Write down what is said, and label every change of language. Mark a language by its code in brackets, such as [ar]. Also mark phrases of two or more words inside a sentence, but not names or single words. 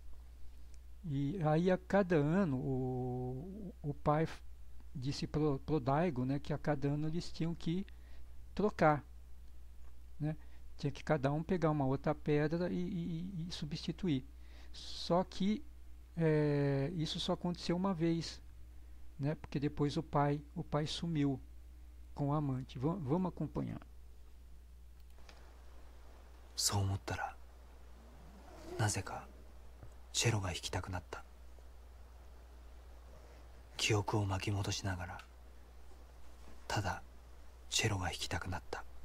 [pt] E aí a cada ano o pai disse pro Daigo, né, que a cada ano eles tinham que trocar, né? Tinha que cada um pegar uma outra pedra e substituir. Só que isso só aconteceu uma vez, né? Porque depois o pai sumiu com o amante. Vamos acompanhar. [ja] そう思ったらなぜかチェロが弾きたくなった。記憶を巻き戻しながらただチェロが弾きたくなった。